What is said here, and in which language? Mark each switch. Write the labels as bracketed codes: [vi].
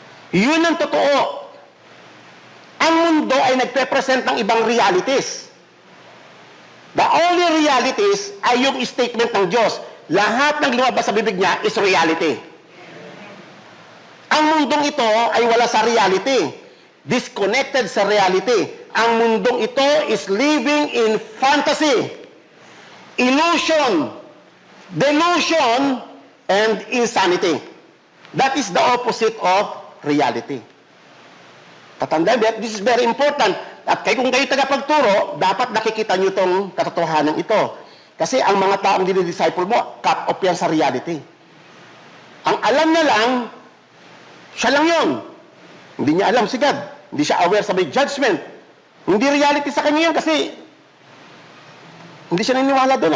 [tl] Yun ang totoo. Ang mundo ay nagpe-present ng ibang realities. [en] The only realities [tl] ay yung statement ng Diyos. Lahat ng lumabas sa bibig niya is reality. Ang mundong ito ay wala sa reality. Disconnected sa reality. Ang mundong ito [en] is living in fantasy, illusion, delusion, and insanity. That is the opposite of reality. Tatandaan, this is very important. [tl] At kung kayo tagapagturo, dapat nakikita nyo itong katotohanan ito. Kasi ang mga taong dinidisciple mo, cut off yan sa reality. Ang alam na lang, siya lang yun. Hindi niya alam si God. Hindi siya aware sa may judgment. Hindi reality sa kanya yan kasi hindi siya naniniwala doon.